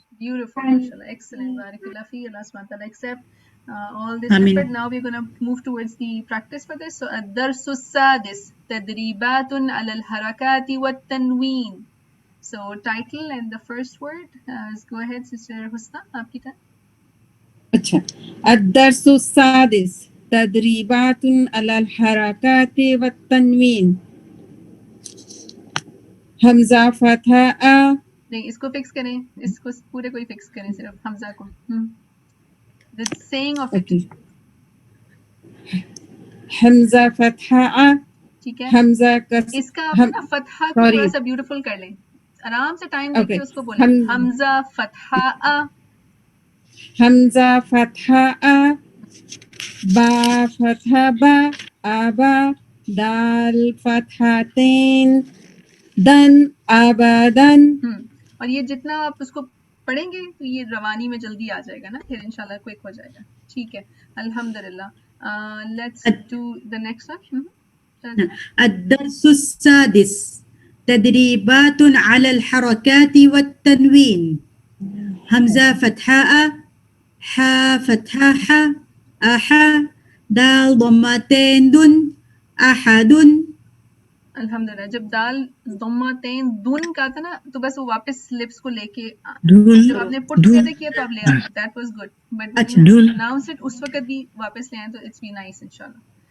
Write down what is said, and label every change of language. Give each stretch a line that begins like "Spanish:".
English: Beautiful. MashaAllah. Excellent. Barakallah fi. Allah subhanahu wa ta'ala accept all this Ameen. effort. Now we're going to move towards the practice for this. So,
Arabic: الدرس السادس تدريبات على الحركات والتنوين.
English: So title and the first word. Go ahead, Sister Husna.
Hindi: आपकी
English: turn.
Hindi: अच्छा
Arabic: الدرس السادس تدريبات على الحركات والتنوين همزة فتحة أ
Hindi: नहीं, इसको fix करें, इसको पूरे को ही fix करें, सिर्फ हमजा को.
English: The saying of it.
Arabic: Okay. हमजा فتحة अ
Hindi: ठीक है.
Arabic: हमजा कस
Hindi: इसका आप ना फतहा को
English: sorry.
Hindi: थोड़ा सा ब्यूटीफुल कर लें, आराम से टाइम
English: Okay.
Hindi: लेके उसको बोलें.
Arabic: हमजा फतहा अ, हमजा فتحة अ बा فتحة बा आबा दाल فتحتين दन अबदन.
Hindi: और ये जितना आप उसको पढ़ेंगे तो ये रवानी में जल्दी आ जाएगा ना, फिर इंशाल्लाह क्विक हो जाएगा. ठीक है,
English: अल्हम्दुलिल्लाह. Let's do the next one.
Arabic: الدرس السادس تدريبات على الحركات والتنوين همزة فتحاء حا فتحاء أحا دال ضمتين دن أحد. अल्हम्दुलिल्लाह.
Hindi: जब दाल दम्मातेन दुन का था ना, तो बस वो वापस लिप्स को लेके जब आपने
English: put together
Hindi: किया तो आप ले आए.
English: that was good, but announce it
Hindi: उस वक्त भी वापस ले आए तो
English: It's be nice इंशाल्लाह.